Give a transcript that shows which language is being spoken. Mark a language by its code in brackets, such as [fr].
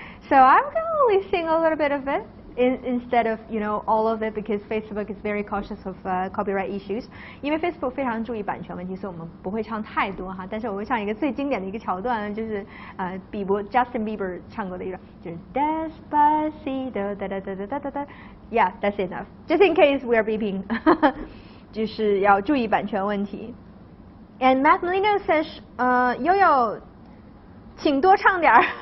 [en] So I'm gonna only sing a little bit of it instead of all of it because Facebook is very cautious of copyright issues. [zh] 因为 Facebook 非常注意版权问题，所以我们不会唱太多哈。但是我会唱一个最经典的一个桥段，就是比伯 Justin Bieber 唱过的一个，就是 Despacito da da da da da da. [en] Yeah, that's enough. Just in case we are beeping. [zh] 就是要注意版权问题。 [en] And Matt Molino says, [zh] 悠悠，请多唱点儿。